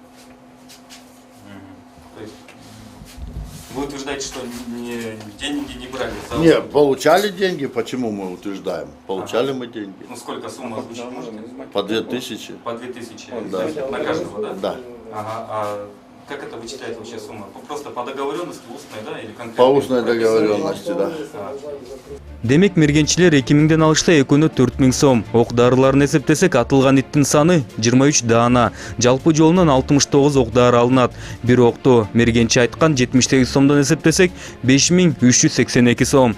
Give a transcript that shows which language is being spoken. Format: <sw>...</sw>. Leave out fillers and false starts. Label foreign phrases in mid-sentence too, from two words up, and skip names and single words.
<ru>То есть вы утверждаете, что деньги не брали? За Не, услуги? получали деньги, почему мы утверждаем? Получали мы деньги. Ну сколько сумма озвучить можете? По 2000. По 2000 Да. на каждого, да? Да. Ага, а как это вычитает вообще сумма? Просто по договоренности устной, да? Или конкретно? По устной договоренности, да.</ru> <ky>Демек мергенчилер 2000-ден алышта экөөнө 4000 сом. Ок дарыларын эсептесек атылган иттин саны 23 даана. Жалпы жолунан 69 ок дары алынат. Бир окту мергенчи айткан 78 сомдон эсептесек 5382 сом.</ky>